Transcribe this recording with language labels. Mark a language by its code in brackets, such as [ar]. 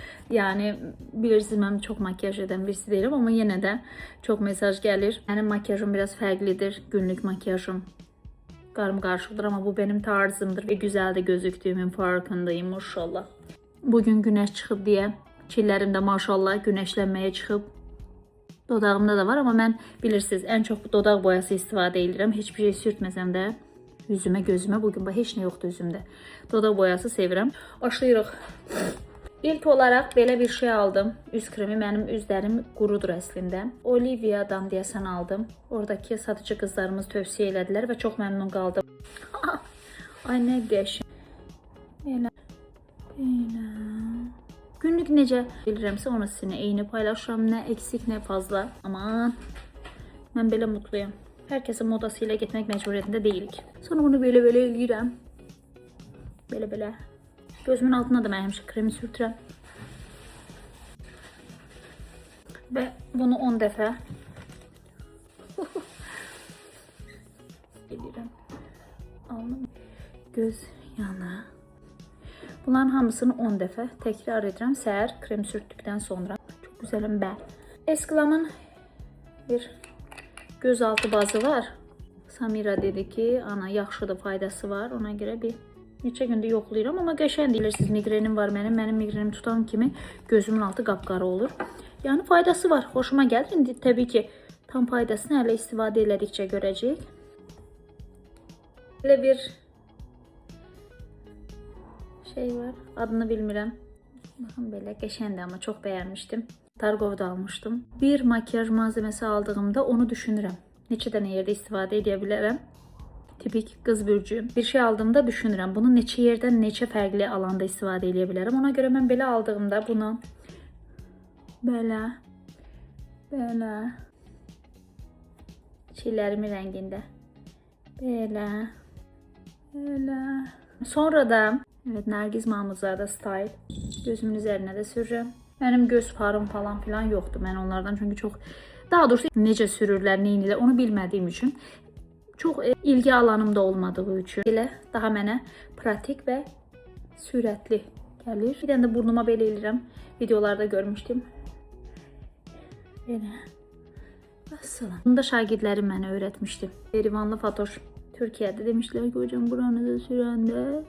[az] Yani bilirsiniz mən çox makyaj edən birisi deyiləm, amma yenə də çox mesaj gəlir. Mənim makyajım biraz fərqlidir. Günlük makyajım qarışıqdır, amma [tr] bu benim tarzımdır ve güzel de gözüktüğümün farkındayım maşallah. Bugün güneş [az] çıxıb deyə çillərim də maşallah güneşlənməyə çıxıb. Dodağımda da var, amma mən bilirsiniz ən çox dodaq boyası istifadə edirəm. Heç bir şey sürtməsəm də yüzümə, gözümə, bugün heç nə yoxdur üzümdə. Dodaq boyası sevirəm. Başlayırıq. İlk olarak belə bir şey aldım. Üz kremi. Mənim üzlərim qurudur əslində. Olivia'dan deyəsən aldım. Oradakı satıcı qızlarımız tövsiyə elədilər və çox məmnun qaldım. Ay nə qəşəng. Belə. Günlük necə bilirəmsə onu sizinlə eyni paylaşıram. [tr] Nə eksik, nə fazla. [az] Aman. Mən belə mutluyum. Herkesin modası ilə getmək məcburiyyətində deyilik. Sonra bunu belə eləyirəm. Belə. Gözümün altına da mən həmişə kremi sürtürəm. Və bunu 10 dəfə eləyirəm. Alnım, göz yana. Bunların hamısını 10 dəfə təkrar edirəm səhər krem sürtdükdən sonra. [tr] Çok güzelim ben. [az] Esklam'ın bir gözaltı bazı var. Samira dedi ki, ana yaxşıdır, faydası var. Ona görə bir neçə gündür yoxlayıram, amma qəşəng deyirsiniz. Migrenim var mənim migrenim tutan kimi gözümün altı qapqara olur. Yani faydası var, hoşuma gəldi. İndi təbii ki tam faydasını hələ istifadə elədikcə görəcəyik. Belə bir şey var, adını bilmirəm. Baxın belə qəşəngdir, amma çox bəyənmişdim. Targov'da almışdım. Bir makyaj malzemesi aldığımda onu düşünürəm. Neçə dənə yerdə istifadə edə bilərəm. Tipik qız bürcüyüm. Bir şey aldığımda düşünürəm. Bunu neçə yerdən, neçə fərqli alanda istifadə edə bilərəm. Ona görə mən belə aldığımda bunu belə çillərimin rəngində belə sonra da [tr] evet, Nergiz Mahmuzada Style gözümün üzerine de sürürüm. Benim göz farım falan filan yoktu. Ben onlardan çünkü çok, daha doğrusu [az] necə sürürlər, neynilə onu bilmədiyim üçün çok ilgi alanımda olmadığı üçün elə daha mənə pratik və sürətli gəlir. Bir dənə də burnuma belə eləyirəm. Videolarda görmüşdüm. Belə. Vəssalam. Bunu da şagirdlərim mənə öyrətmişdi. [tr] Erivanlı Fatoş Türkiye'de demişler ki hocam buranıza sürəndə.